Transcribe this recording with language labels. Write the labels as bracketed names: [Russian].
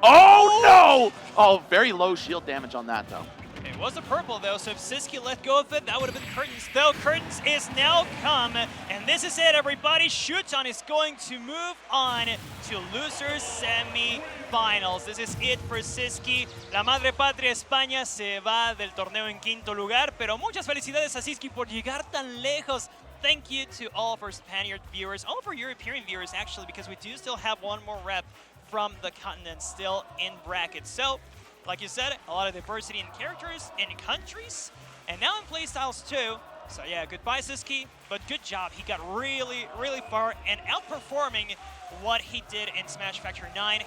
[English] Oh, no! Oh, very low shield damage on that, though. It was a purple, though, so if Sisqui let go of it, that would have been Curtains. Though Curtains is now come, and this is it, everybody. Shuton is going to move on to losers semi-finals. This is it for Sisqui. [Spanish] La Madre Patria España se va del torneo en quinto lugar, pero muchas felicidades a Sisqui por llegar tan lejos. [English] Thank you to all of our Spaniard viewers, all of our European viewers, actually, because we do still have one more rep from the continent still in brackets. So, like you said, a lot of diversity in characters and countries, and now in playstyles too. So yeah, goodbye Sisqui, but good job. He got really, really far and outperforming what he did in Smash Factor 9.